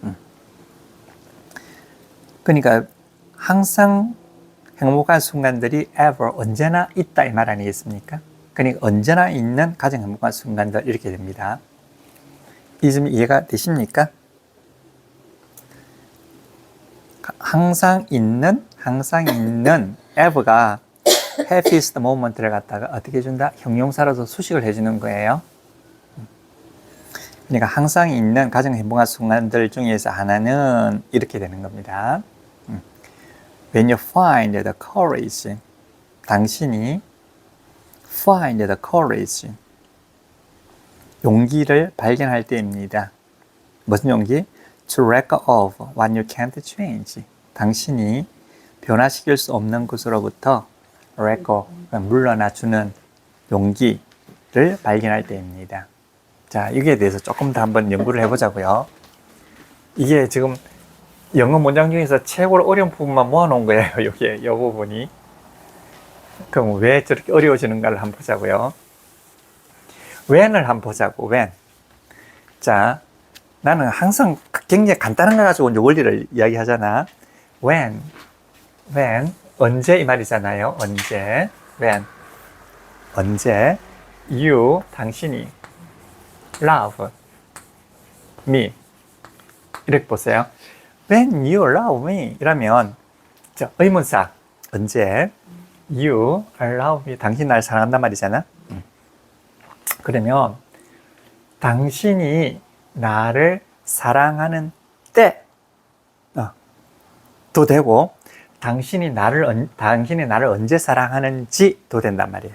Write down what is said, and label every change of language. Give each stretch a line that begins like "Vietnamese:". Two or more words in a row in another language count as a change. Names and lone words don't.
Korean: 그러니까 항상 행복한 순간들이 ever 언제나 있다 이 말 아니겠습니까? 그러니까 언제나 있는 가장 행복한 순간들 이렇게 됩니다. 이 점 이해가 되십니까? 항상 있는 ever가
English: happiest moment
Korean: 를 갖다가 어떻게 해준다? 형용사로서 수식을 해주는 거예요. 그러니까 항상 있는 가장 행복한 순간들 중에서 하나는 이렇게 되는 겁니다.
English: When you find the courage, 당신이 find the courage,
Korean: 용기를 발견할 때입니다. 무슨 용기?
English: To let go of what you can't change.
Korean: 당신이 변화시킬 수 없는 것으로부터
English: let go,
Korean: 물러나주는 용기를 발견할 때입니다. 자, 여기에 대해서 조금 더 한번 연구를 해보자고요. 이게 지금 영어 문장 중에서 최고로 어려운 부분만 모아놓은 거예요. 여기에, 이 부분이. 그럼 왜 저렇게 어려워지는가를 한번 보자고요. when을 한번 보자고, when. 자, 나는 항상 굉장히 간단한 거 가지고 이제 원리를 이야기하잖아. when, 언제 이 말이잖아요. 언제, when. 언제, you, 당신이,
English: love, me.
Korean: 이렇게 보세요.
English: When you love me
Korean: 이라면 의문사 언제
English: You love me.
Korean: 당신 나를 사랑한단 말이잖아. 그러면 당신이 나를 사랑하는 때, 도 되고, 당신이 나를 언제 사랑하는지도 된단 말이에요.